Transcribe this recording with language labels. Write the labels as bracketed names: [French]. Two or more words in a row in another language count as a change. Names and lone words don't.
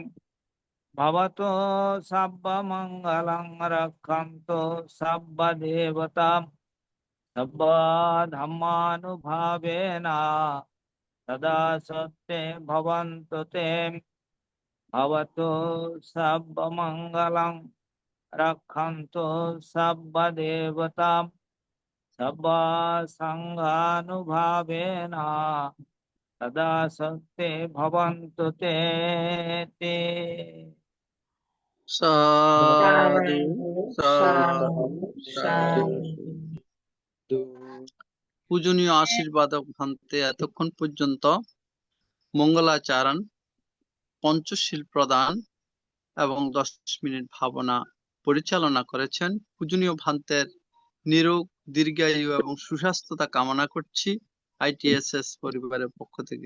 [Pali] ভবতু সব্ব মঙ্গলং রক্ষন্তু সব্ব দেবতাম সব্ব ধম্মানুভাবেনা সদা সত্যে ভবন্তু তে। ভবতু সব্ব মঙ্গলং রক্ষন্তু সব্ব দেবতাম সব্ব সংঘানুভাবেনা সদা সত্যে ভবন্তু তে। তে। সাধু সাধু সাধু। শান্তি। [Bangla] পূজনীয় আশীর্বাদক ভান্তে এতক্ষণ পর্যন্ত মঙ্গলাচরণ, পঞ্চশীল প্রদান এবং 10 মিনিট ভাবনা পরিচালনা করেছেন পূজনীয় ভান্তের নিরোগ, দীর্ঘায়ু এবং সুস্বাস্থ্যতা কামনা করছি ITSS পরিবারের পক্ষ থেকে।